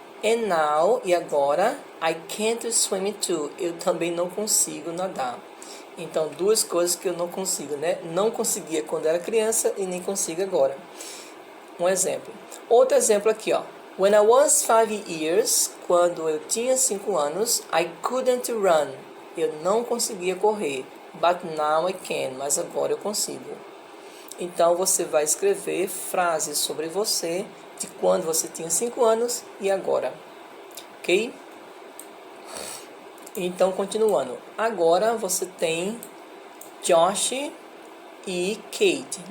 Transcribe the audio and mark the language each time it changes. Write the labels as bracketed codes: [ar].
[en] And now, [pt] e agora, [en] I can't swim too. [pt] Eu também não consigo nadar. Então, 2 coisas que eu não consigo, né? Não conseguia quando era criança e nem consigo agora. Um exemplo. Outro exemplo aqui, ó. [en] When I was 5 years, [pt] quando eu tinha 5 anos, [en] I couldn't run. [pt] Eu não conseguia correr. [en] But now I can. [pt] Mas agora eu consigo. Então, você vai escrever frases sobre você de quando você tinha 5 anos e agora. Ok? Então, continuando. Agora, você tem Josh e Kate.